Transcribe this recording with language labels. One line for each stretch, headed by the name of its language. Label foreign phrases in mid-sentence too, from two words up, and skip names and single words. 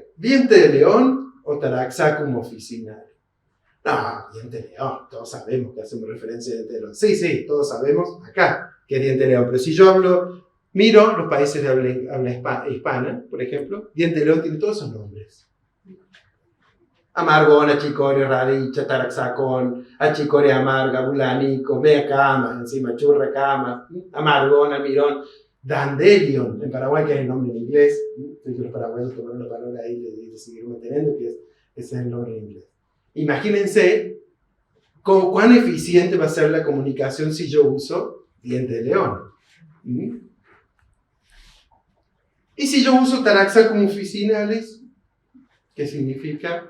Spanish: ¿Diente de león o Taraxacum officinale? No, diente de león, todos sabemos que hacemos referencia a diente de león. Sí, todos sabemos acá que es diente de león, pero si yo miro los países de habla hispana, por ejemplo, diente de león tiene todos esos nombres. Amargón, achicoria, radicha, taraxacón, achicoria amarga, bulanico, meacama, encima churracama, amargón, almirón, dandelion, en Paraguay, que es el nombre en inglés, que los paraguayos tomaron la palabra ahí y le siguieron manteniendo, que ese es el nombre en inglés. Imagínense cuán eficiente va a ser la comunicación si yo uso diente de león. Y si yo uso Taraxacum officinales, ¿qué significa?